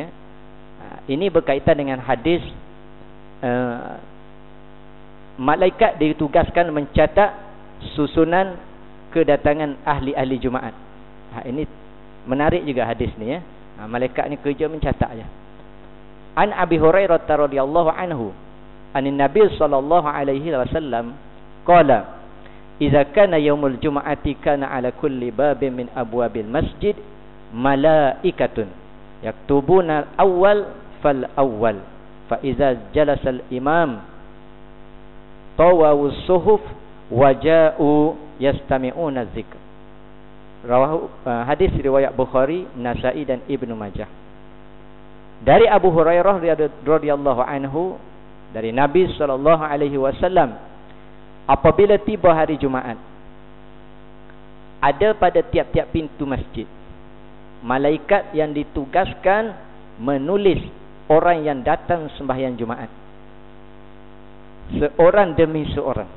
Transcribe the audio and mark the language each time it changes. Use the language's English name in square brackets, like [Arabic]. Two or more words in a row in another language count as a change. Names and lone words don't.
[Malay] Ini berkaitan dengan hadis, malaikat ditugaskan mencatat susunan kedatangan ahli-ahli Jumaat. Ini menarik juga hadis ni, ya. Malaikat ni kerja mencatat aja. [Arabic] عن أبي هريرة رضي الله عنه عن النبي صلى الله عليه وسلم قال إذا كان يوم الجمعة كان على كل باب من أبواب المسجد ملائكة يكتبون الأول فالأول فإذا جلس الإمام طووا الصحف وجاءوا يستمعون الذكر." [Malay] Rawahu, hadis riwayat Bukhari, Nasa'i dan Ibnu Majah. Dari Abu Hurairah [Arabic] رضي الله عنه, [Malay] dari Nabi [Arabic] صلى الله عليه وسلم, [Malay] apabila tiba hari Jumaat, ada pada tiap-tiap pintu masjid malaikat yang ditugaskan menulis orang yang datang sembahyang Jumaat, seorang demi seorang.